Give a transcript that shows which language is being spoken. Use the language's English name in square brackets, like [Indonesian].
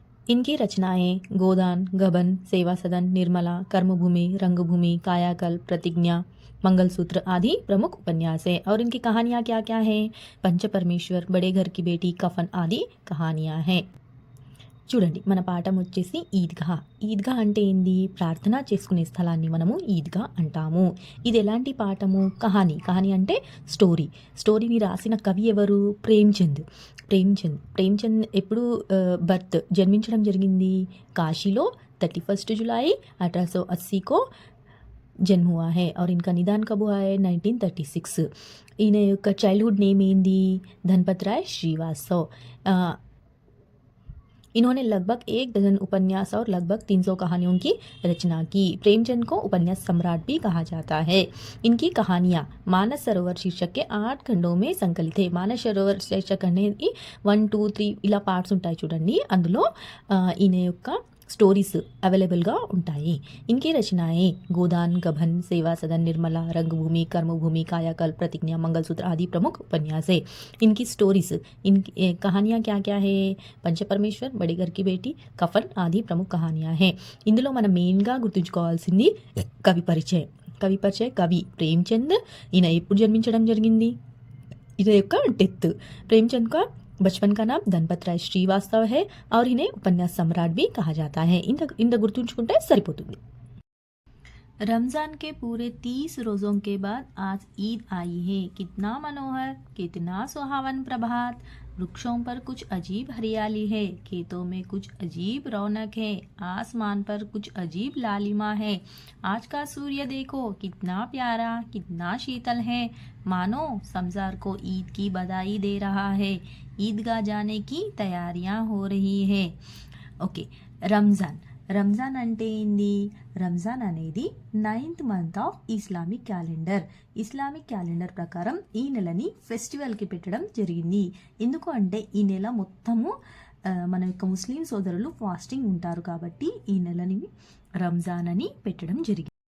[Hindi] इनकी रचनाएं गोदान, गबन, सेवा सदन, निर्मला, कर्मभूमि, रंगभूमि, कायाकल्प, प्रतिज्ञा, मंगलसूत्र आदि प्रमुख उपन्यास है। और इनकी कहानियां क्या क्या हैं? पंच परमेश्वर, बड़े घर की बेटी, कफन आदि कहानियां हैं। [Telugu] చూడండి, మన పాఠం వచ్చేసి ఈద్‌గాహ్. ఈద్‌గాహ్ అంటే ఏంది? ప్రార్థన చేసుకునే స్థలాన్ని మనము ఈద్‌గాహ్ అంటాము. ఇది ఎలాంటి పాఠము? కహాని. కహాని అంటే స్టోరీ. స్టోరీని రాసిన కవి ఎవరు? ప్రేమ్‌చంద్. ప్రేమ్‌చంద్ ఎప్పుడు జన్మించడం జరిగింది? [Hindi] కాశీలో 31 जुलाई 1880 को जन्म हुआ है। और इनका निदान कब हुआ है? 1936। [Telugu] ఈయన యొక్క చైల్డ్‌హుడ్ నేమ్ ఏంది? ధన్‌పత్ రాయ్ శ్రీవాస్తవ్. [Hindi] इन्होंने लगभग 1 डजन उपन्यास और लगभग 300 कहानियों की रचना की। प्रेमचंद को उपन्यास सम्राट भी कहा जाता है। इनकी कहानियाँ मानस सरोवर शीर्षक के 8 खंडों में संकलित है। [Telugu] मानस सरोवर शीर्षक అనేది 1, 2, 3 ఇలా పార్ట్స్ ఉంటాయి చూడండి. అందులో ఈయన యొక్క స్టోరీస్ అవైలబుల్గా ఉంటాయి. [Hindi] इनकी रचनाएं गोदान, गबन, सेवा सदन, निर्मला, रंगभूमि, कर्मभूमि, कायाकल्प, प्रतिज्ञा, मंगलसूत्र आदि प्रमुख उपन्यास है। इनकी स्टोरीज, इनकी कहानियाँ क्या क्या है? పంచపరమేశ్వర్, బడి గారికి బేటీ, కఫన్ ఆది ప్రముఖ కహానియా హే. [Telugu] ఇందులో మనం మెయిన్గా గుర్తుంచుకోవాల్సింది కవి ప్రేమ్చంద్. ఈయన ఎప్పుడు జన్మించడం జరిగింది? ఈయన యొక్క డెత్. [Hindi] ప్రేమ్చంద్ का बचपन का नाम धनपत राय श्रीवास्तव है और इन्हें उपन्यास सम्राट भी कहा जाता है. [Telugu] ఇంత గుర్తుంచుకుంటే సరిపోతుంది. [Hindi] रमज़ान के पूरे 30 रोज़ों के बाद आज ईद आई है। कितना मनोहर, कितना सुहावन प्रभात। वृक्षों पर कुछ अजीब हरियाली है, खेतों में कुछ अजीब रौनक है, आसमान पर कुछ अजीब लालिमा है। आज का सूर्य देखो, कितना प्यारा, कितना शीतल है, मानो समजार को ईद की बधाई दे रहा है। ईदगाह जाने की तैयारियां हो रही है. [Telugu] ओके, రంజాన్ అంటే ఏంది? రంజాన్ అనేది 9th month of Islamic calendar ప్రకారం ఈ నెలని ఫెస్టివల్కి పెట్టడం జరిగింది. ఎందుకు అంటే ఈ నెల మొత్తము మన యొక్క ముస్లిం సోదరులు ఫాస్టింగ్ ఉంటారు కాబట్టి ఈ నెలని రంజాన్ అని పెట్టడం జరిగింది.